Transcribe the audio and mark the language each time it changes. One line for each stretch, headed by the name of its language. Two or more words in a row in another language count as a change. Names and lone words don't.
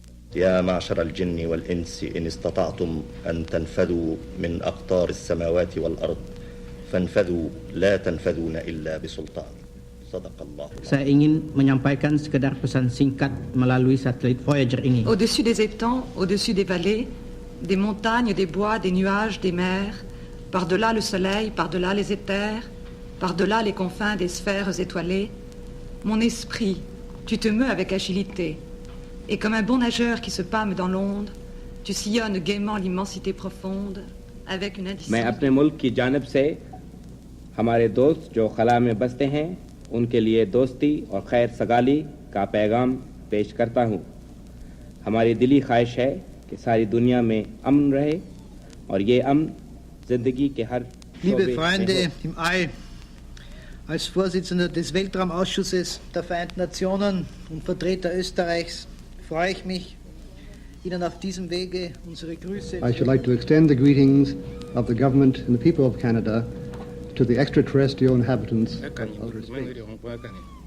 Arabic: يا معشر الجن والإنس إن استطعتم أن تنفذوا من أقطار السماوات والأرض فانفذوا لا تنفذون إلا بسلطان. صدق الله.
Indonesian: Saya ingin menyampaikan sekedar pesan singkat melalui satelit Voyager ini.
French: Au-dessus des étangs, au-dessus des vallées, des montagnes, des bois, des nuages, des mers, par-delà le soleil, par-delà les éthers, par-delà les confins des sphères étoilées, mon esprit, tu te meus avec agilité, et comme un bon nageur qui se pâme dans l'onde, tu sillonnes gaiement l'immensité profonde avec une indicible.
Urdu: میں اپنے ملک کی جانب سے ہمارے دوست جو خلا میں بستے ہیں ان کے لیے دوستی اور خیر سگالی کا پیغام پیش کرتا ہوں. ہماری دلی خواہش ہے کہ ساری دنیا میں امن رہے اور یہ امن زندگی کے ہر
German: Liebe
Urdu: शोबे
German: Freunde
Urdu: میں ہو.
German: im All, als Vorsitzender des Weltraumausschusses der Vereinten Nationen und Vertreter Österreichs freue ich mich, Ihnen auf diesem Wege unsere Grüße.
English: I should like to extend the greetings of the government and the people of Canada to the extraterrestrial inhabitants of outer space.